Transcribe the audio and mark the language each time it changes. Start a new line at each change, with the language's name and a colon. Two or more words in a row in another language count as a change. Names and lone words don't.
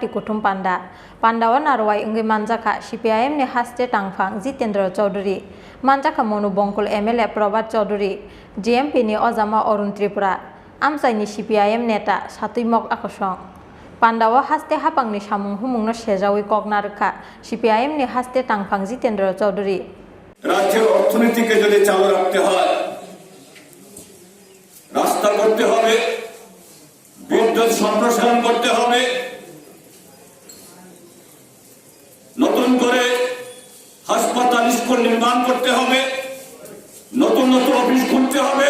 Kok Borok: Kutum Panda, Pandawan Arwai Ungi Manjaka, CPIM ne Haste Tangfang, Zitendra Chaudhuri, Manjaka Monu Bonkul MLA Probat Chaudhuri, GMP ni Ozama Orun Tripura, Amsai ni CPIM neta, Satimok Akosong. Pandawa Haste Hapang ni Shamung Humung no Shejawi Kognarka, CPIM ne Haste Tangfang Zitendra Chaudhuri.
Bangla: রাজ্যের অর্থনীতিকে যদি চালু রাখতে হয়, রাস্তা করতে হবে, বিদ্যুৎ সম্প্রসারণ করতে হবে, নতুন করে হাসপাতাল স্কুল নির্মাণ করতে হবে, নতুন নতুন অফিস খুলতে হবে।